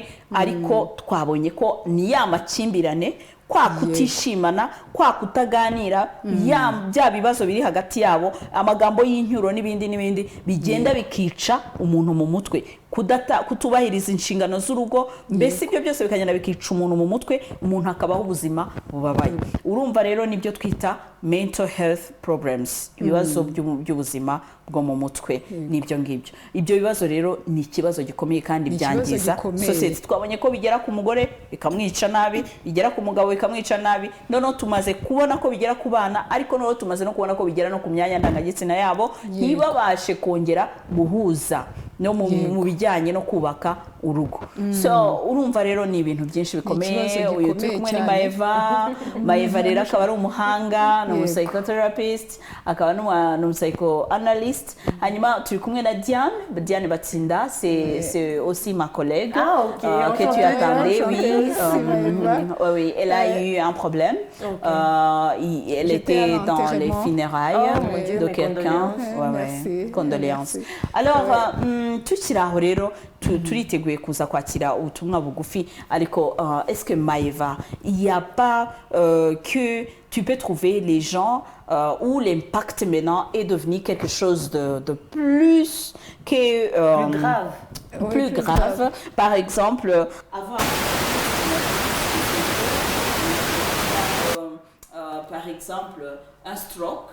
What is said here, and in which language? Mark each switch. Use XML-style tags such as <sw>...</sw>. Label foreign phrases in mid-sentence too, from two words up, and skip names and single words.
<rw>Ariko twabonye ko ni ya makimbirane, kwa kutishimana, kwa kutaganira, bya bibazo biri hagati yabo, amagambo y'incyuro n'ibindi bigenda bikica umuntu mu mutwe, kutubahiriza inshingano z'urugo, mbese ibyo byose bikagenda bikica umuntu mu mutwe, umuntu akabaho ubuzima bubabaye. Urumva rero nibyo twita mental health problems, ibibazo by'ubuzima bwo mu mutwe n'ibyo ngibyo. Ibyo bibazo rero ni ikibazo gikomeye kandi byangiza society. Twabonye ko bigera ku mugore bikamwica nabi, bigera ku mugabo bikamwica nabi, noneho tumaze kubona ko bigera ku bana, ariko noneho tumaze no kubona ko bigera no ku myanya ndangagitsina yabo, ntibabashe kongera guhuza no mu bijyanye no kubaka urugo. So urumva rero ni ibintu byinshi bikomeye. Uyu turi kumwe ni Maeva rero akaba ari umuhanga, ni psychotherapist, akaba ni psychoanalyst. Hanyuma turi kumwe na Diane Batsinda,</rw> <fr>c'est aussi ma collègue que tu attendais. Oui, elle a eu un problème. Elle était dans les funérailles de quelqu'un. Condoléances. Alors</fr> <rw>tukiri aho rero turiteguye kuza kwakira ubutumwa bugufi, ariko</rw> <fr>est-ce que Maeva, il y a pas que tu peux trouver les gens où l'impact maintenant est devenu quelque chose de plus que plus grave. Par exemple, avant par exemple un stroke.</fr>